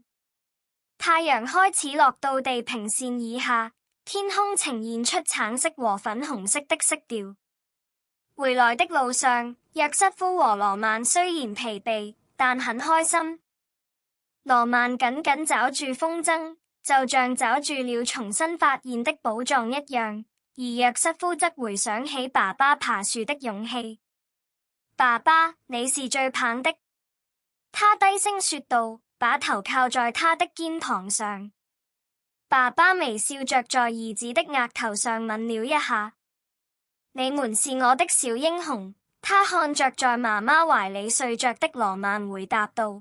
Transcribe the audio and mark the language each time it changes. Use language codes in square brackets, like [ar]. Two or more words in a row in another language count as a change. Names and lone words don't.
[zh] 太陽開始落到地平線以下，天空呈現出橙色和粉紅色的色調。回來的路上，約瑟夫和羅曼雖然疲憊，但很開心。羅曼緊緊抓住風箏，就像抓住了重新發現的寶藏一樣，而約瑟夫則回想起爸爸爬樹的勇氣。爸爸，你是最棒的，他低聲說道，把頭靠在他的肩膀上。爸爸微笑着在兒子的額頭上吻了一下。你們是我的小英雄，他看着在媽媽懷裡睡着的羅曼回答道。